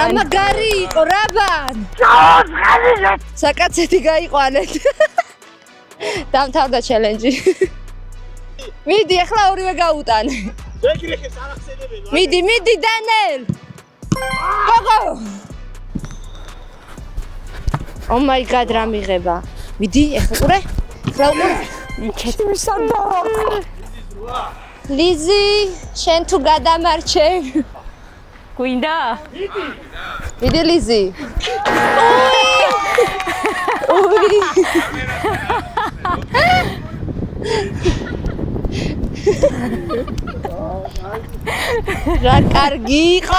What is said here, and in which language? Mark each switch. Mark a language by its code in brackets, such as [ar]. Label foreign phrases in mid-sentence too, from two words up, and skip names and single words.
[ka] რა მაგარი იყო, რაბან. საკაცეთი გაიყვანეთ. დამთავრდა ჩელენჯი. მიდი, ახლა ორივე გაუტანე. შეგრეხეს არ ახსენებენ. მიდი, დანიელ. გოგო. [en] Oh my god, [ka] რა მიღება. მიდი, ახლა ყურე. ახლა უყურე. იქეთ მისანდა. ლიზი, შენ თუ გადამარჩე. გვინდა? მიდი ლიზი. ოი. რა კარგი იყო.